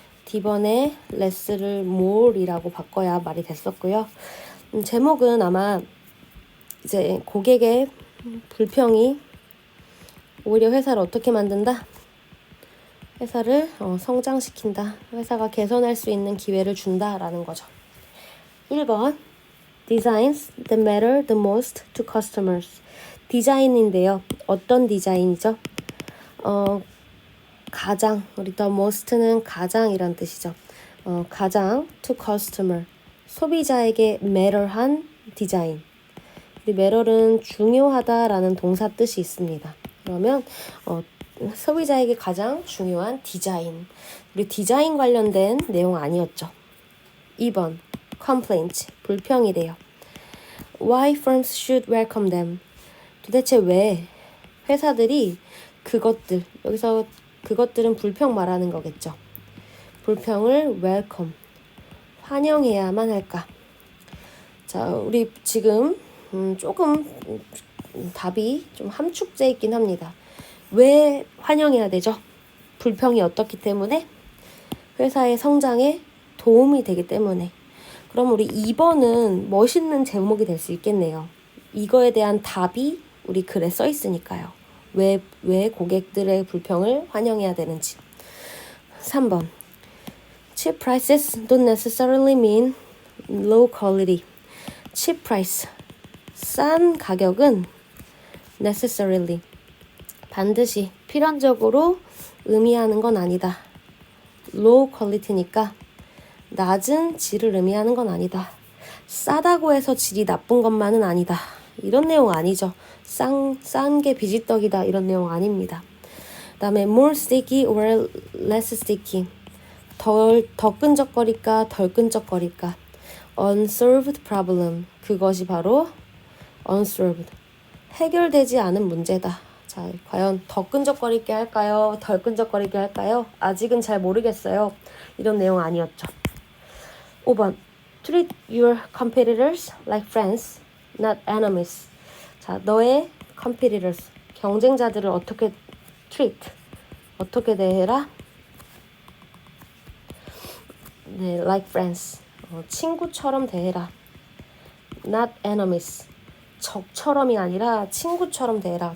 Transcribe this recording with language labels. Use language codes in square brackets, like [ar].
[ko] D번에 less를 more이라고 바꿔야 말이 됐었고요. 제목은 아마 이제 고객의 불평이 오히려 회사를 어떻게 만든다? 회사를 성장시킨다. 회사가 개선할 수 있는 기회를 준다라는 거죠. [en] 1번 Designs that matter the most to customers. [ko] 디자인인데요. 어떤 디자인이죠? 가장, 우리 [en] the most [ko] 는 가장이란 뜻이죠. 가장 [en] to customer. [ko] 소비자에게 matter한 디자인. 우리 matter은 중요하다라는 동사 뜻이 있습니다. 그러면 소비자에게 가장 중요한 디자인. 우리 디자인 관련된 내용 아니었죠. 2번 complaint, 불평이래요. [en] Why firms should welcome them? [ko] 도대체 왜 회사들이 그것들, 여기서 그것들은 불평 말하는 거겠죠. 불평을 welcome, 환영해야만 할까? 자, 우리 지금 조금 답이 좀 함축돼 있긴 합니다. 왜 환영해야 되죠? 불평이 어떻기 때문에? 회사의 성장에 도움이 되기 때문에. 그럼 우리 2번은 멋있는 제목이 될 수 있겠네요. 이거에 대한 답이 우리 글에 써 있으니까요. 왜 고객들의 불평을 환영해야 되는지. [en] 3번 Cheap prices don't necessarily mean low quality. Cheap price, [ko] 싼 가격은 necessarily, 반드시, 필연적으로 의미하는 건 아니다. [en] low quality [ko] 니까 낮은 질을 의미하는 건 아니다. 싸다고 해서 질이 나쁜 것만은 아니다. 이런 내용 아니죠. 싼 게 비지떡이다 이런 내용 아닙니다. 그 다음에 [en] more sticky or less sticky. [ko] 더 끈적거릴까 덜 끈적거릴까. [en] unsolved problem. [ko] 그것이 바로 unsolved. 해결되지 않은 문제다. 자, 과연 더 끈적거리게 할까요? 덜 끈적거리게 할까요? 아직은 잘 모르겠어요. 이런 내용 아니었죠. [en] 5번 Treat your competitors like friends, not enemies. [ko] 자, 너의 competitors, 경쟁자들을 어떻게 treat, 어떻게 대해라? 네, [en] like friends, [ko] 친구처럼 대해라. [en] not enemies, [ko] 적처럼이 아니라 친구처럼 대해라.